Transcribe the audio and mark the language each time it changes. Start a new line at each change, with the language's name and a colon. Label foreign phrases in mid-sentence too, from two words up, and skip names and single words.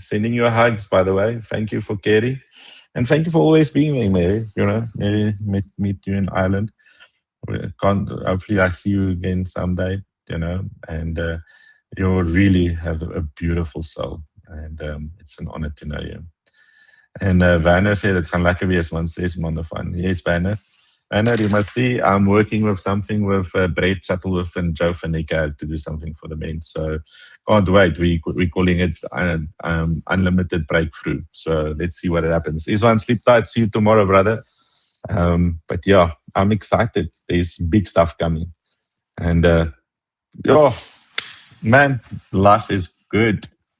English: Sending you hugs, by the way. Thank you for Kerry. And thank you for always being there, Mary. Mary, meet you in Ireland. Hopefully I see you again someday, and you really have a beautiful soul. And it's an honor to know you.
Afrikaans: En Werner sê dit gaan lekker wees man, 6 maande van.
English: Yes, Werner. Werner, you must see I'm working with something with Brett Shuttleworth and Joe van die Kerk to do something for the men. So can't wait. We're calling it unlimited breakthrough. So let's see what happens. Iswan, sleep tight. See you tomorrow, brother. But yeah, I'm excited. There's big stuff coming. And man, life is good.